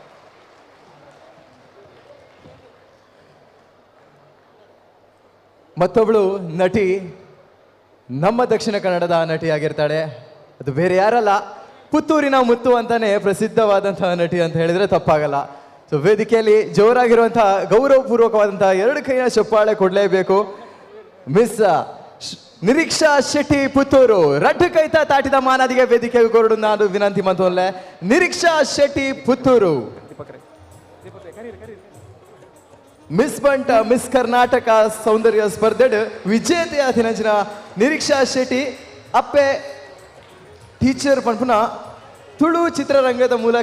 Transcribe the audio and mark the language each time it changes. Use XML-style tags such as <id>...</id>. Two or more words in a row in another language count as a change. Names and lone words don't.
<kn>ಮತ್ತೊಬ್ಬಳು ನಟಿ ನಮ್ಮ ದಕ್ಷಿಣ ಕನ್ನಡದ ನಟಿಯಾಗಿರ್ತಾಳೆ. ಅದು ಬೇರೆ ಯಾರಲ್ಲ, ಪುತ್ತೂರಿನ ಮುತ್ತು ಅಂತಾನೆ ಪ್ರಸಿದ್ಧವಾದಂತಹ ನಟಿ ಅಂತ ಹೇಳಿದ್ರೆ ತಪ್ಪಾಗಲ್ಲ. ಸೊ ವೇದಿಕೆಯಲ್ಲಿ ಜೋರಾಗಿರುವಂತಹ ಗೌರವಪೂರ್ವಕವಾದಂತಹ 2 ಕೈಯ ಚಪ್ಪಾಳೆ ಕೊಡಲೇಬೇಕು.</kn> <tcy>ಮಿಸ್ ನಿರೀಕ್ಷಾ ಶೆಟ್ಟಿ ಪುತ್ತೂರು ರಡ್ಡು ಕೈತ ತಾಟಿದ ಮಾನದಿಗೆ ವೇದಿಕೆಗೆ ಕೊರಡು ನಾನು ವಿನಂತಿ ಮಂತೋನ್ಲೆ. ನಿರೀಕ್ಷಾ ಶೆಟ್ಟಿ ಪುತ್ತೂರು ಮಿಸ್ ಬಂಟ ಮಿಸ್ ಕರ್ನಾಟಕ ಸೌಂದರ್ಯ ಸ್ಪರ್ಧೆಡ್ ವಿಜೇತೆಯ ದಿನಂಚಿನ ನಿರೀಕ್ಷಾ ಶೆಟ್ಟಿ ಅಪ್ಪೆ ಟೀಚರ್ ಪಂಪುನ ತುಳು ಚಿತ್ರರಂಗದ ಮೂಲಕ</tcy>